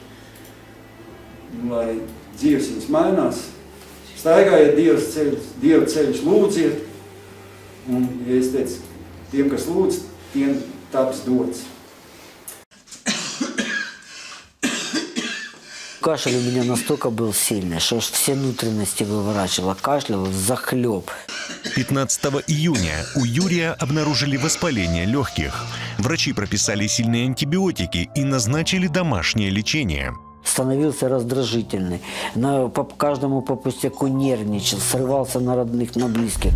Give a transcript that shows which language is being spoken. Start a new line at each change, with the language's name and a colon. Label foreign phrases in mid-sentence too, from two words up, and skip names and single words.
Latvian: Lai dzīves jums mainās, staigājiet Dieva ceļus, lūdziet, un, ja es teicu, tiem, kas lūdz, tiem taps dots.
Russian: Кашель у меня настолько был сильный, что аж все внутренности выворачивало, кашлял захлеб. 15 июня у Юрия обнаружили воспаление легких. Врачи прописали сильные антибиотики и назначили домашнее лечение. Становился раздражительный, по каждому по пустяку нервничал, срывался на родных, на близких.